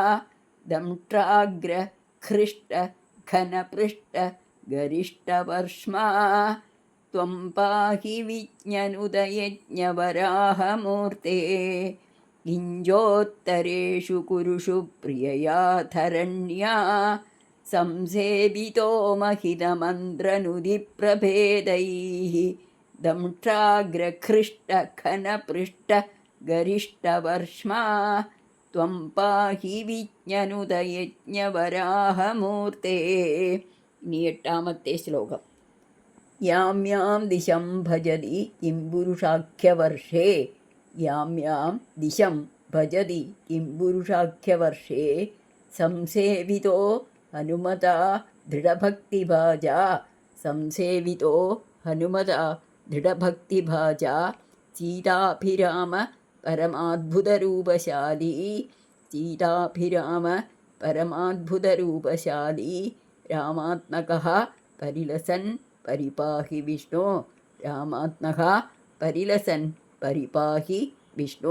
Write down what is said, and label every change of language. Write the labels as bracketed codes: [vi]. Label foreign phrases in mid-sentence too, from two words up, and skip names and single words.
[sa] दंष्ट्राग्रहृष्टघनपृष्ठगरिष्ठवर्ष्मा, त्वं पाहि विज्ञनुदयज्ञवराहमूर्ते, किञ्जोत्तरेषु कुरुषु प्रिययाधरण्या, संसेवितो महितमन्त्रनुदिप्रभेदैः, दंष्ट्राग्रहृष्टघनपृष्ठगरिष्ठवर्ष्मा, त्वं पाहि विज्ञनुदयज्ञवराहमूर्ते. [ml] ഇനി 8ാമത്തെ ശ്ലോകം. [sa] യാം യാം ദിശം ഭജതി കിം പുരുഷാഖ്യവർഷേ, യാം യാം ദിശം ഭജതി കിം പുരുഷാഖ്യവർഷേ, സംസേവിതോ ഹനുമതാ ദൃഢഭക്തിഭാജാ, സംസേവിതോ ഹനുമതാ ദൃഢഭക്തിഭാജാ, സീതാഭിരാമ പരമാദ്ഭുതരൂപശാലി, സീതാഭിരാമ പരമാദ്ഭുതരൂപശാലി, രാമാത്മകഃ പരിലസൻ പരിപാഹി വിഷ്ണു, രാമാത്മകഃ പരിലസൻ പരിപാഹി വിഷ്ണു.